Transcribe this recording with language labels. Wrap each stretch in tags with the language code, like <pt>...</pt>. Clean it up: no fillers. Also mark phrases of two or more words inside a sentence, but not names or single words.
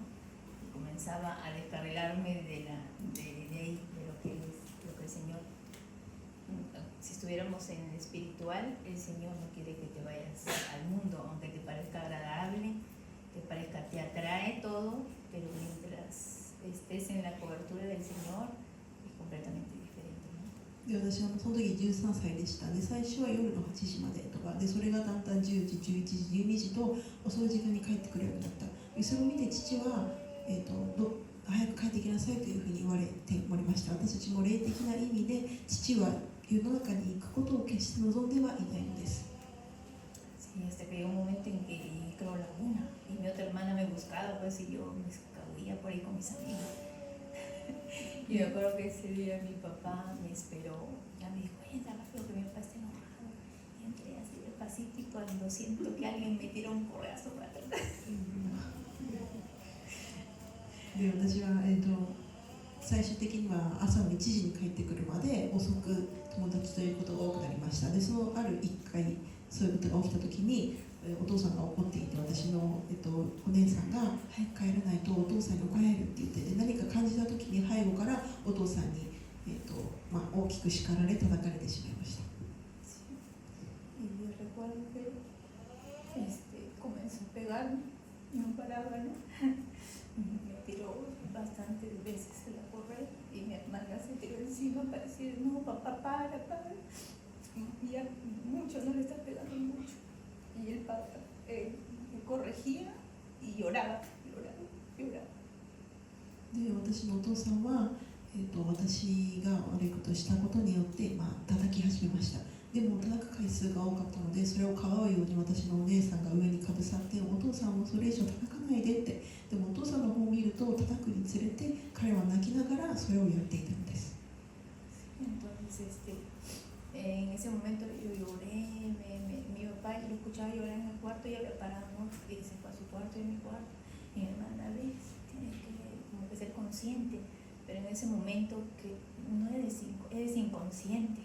<es>Y comenzaba a descarrilarme de ahí, de lo que el Señor. Si estuviéramos en el espiritual, el Señor no quiere que te vayas al mundo, aunque te parezca agradable, te atrae todo, pero mientras estés en la cobertura del Señor, es completamente diferente, ¿no?</es> <ja>で私はその時13歳でした。で最初は夜の8時までとかで、それがだんだん10時、11時、12時と遅い時間に帰ってくるようになった。でそれを見て父は、早く帰ってきなさいというふうに言われておりました。私たちも霊的な意味で父は世の中に行くことを決して望んではいないのです。</ja> <es>Sí, hasta que llegó un momento en que creo la 1 y mi otra hermana me buscaba, pues y yo me escabullía por ahí con mis amigos. Y me acuerdo que ese día mi papá me esperó, ya me dijo, entra rápido que mi papá está enojado. Y entré así despacito y cuando siento que alguien me tira un codazo para atrás.</es> <ja>で私は、最終的には朝の1時に帰ってくるまで遅く友達ということが多くなりました。でそのある1回そういうことが起きた時に、お父さんが怒っていて、私の、お姉さんが早く帰らないとお父さんに怒られるって言って、で何か感じた時に背後からお父さんに、大きく叱られ叩かれてしまいました。</ja> <es>Y yo recuerdo que comenzó a pegarme, no paraba, ¿no? Me tiró bastantes veces en la correa y mi hermana se tiró encima para decir, no, papá, para. Y ya mucho, no le está pegando mucho. Y el papá me corregía y lloraba.</es> <ja>で私のお父さんは、私が悪いことをしたことによって、叩き始めました。でも叩く回数が多かったので、それをかばうように私のお姉さんが上にかぶさって、お父さんもそれ以上叩かないでって。でもお父さんの方を見ると叩くにつれて彼は泣きながらそれをやっていたのです。</ja> <es>Entonces, en ese momento yo lloré, mi papá lo escuchaba llorar en el cuarto y había parado y se fue a su cuarto y en mi cuarto. Mi hermana, ves, tienes que como que ser consciente, pero en ese momento que no eres inconsciente.</es>